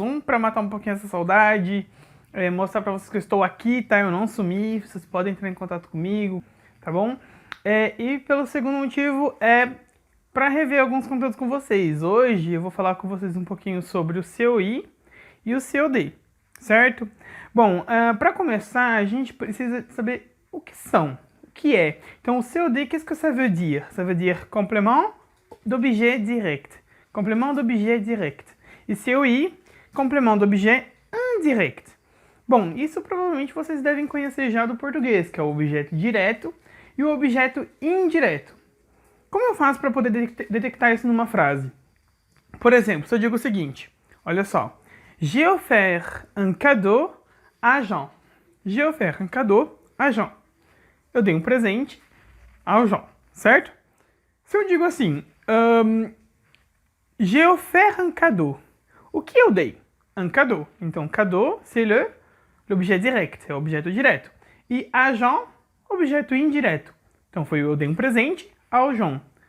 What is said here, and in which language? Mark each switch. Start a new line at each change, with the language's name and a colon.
Portuguese: Um, para matar um pouquinho essa saudade, mostrar para vocês que eu estou aqui, tá? Eu não sumi, vocês podem entrar em contato comigo, tá bom? E pelo segundo motivo, para rever alguns conteúdos com vocês. Hoje eu vou falar com vocês um pouquinho sobre o COI e o COD, certo? Bom, para começar, a gente precisa saber o que são. Que é. Então, o COD,
French: qu'est-ce que ça veut dire? Ça veut dire complément d'objet direct. Complément d'objet direct. E COI, complément d'objet indirect.
Portuguese: Bom, isso provavelmente vocês devem conhecer já do português, que é o objeto direto e o objeto indireto. Como eu faço para poder detectar isso numa frase? Por exemplo, se eu digo o seguinte, olha só.
French: J'ai offert un cadeau à Jean. J'ai offert un cadeau à Jean.
Portuguese: Eu dei um presente ao João, certo? Se eu digo assim,
French: j'ai offert un cadeau.
Portuguese: O que eu dei? Un cadeau. Então, cadeau,
French: c'est l'objet direct,
Portuguese: é o objeto direto. E agent, objeto indireto. Então, eu dei um presente ao João.